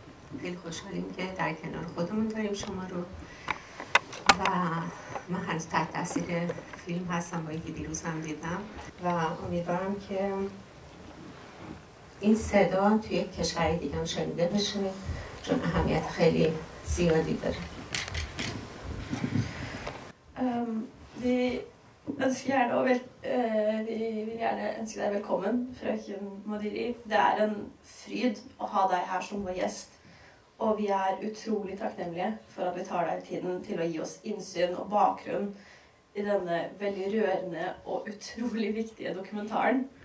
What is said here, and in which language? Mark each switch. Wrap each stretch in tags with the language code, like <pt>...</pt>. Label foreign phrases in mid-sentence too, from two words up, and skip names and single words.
<fa>خیلی خوشحالیم که در کنار خودمون داریم شما رو. و من هنوز تحت تاثیر فیلم هستم با اینکه دیروز هم دیدم و امیدوارم که این صدا توی کشور دیگه هم شنیده بشه چون اهمیت خیلی زیادی داره.</fa> <no>Vi ønsker gjerne vi vil gjerne ønske deg velkommen, frøken Modiri. Det en fryd å ha deg her som vår gjest, og vi utrolig takknemlige for at vi tar deg tiden til å gi oss innsyn og bakgrunn i denne veldig rørende og utrolig viktige dokumentaren.</no>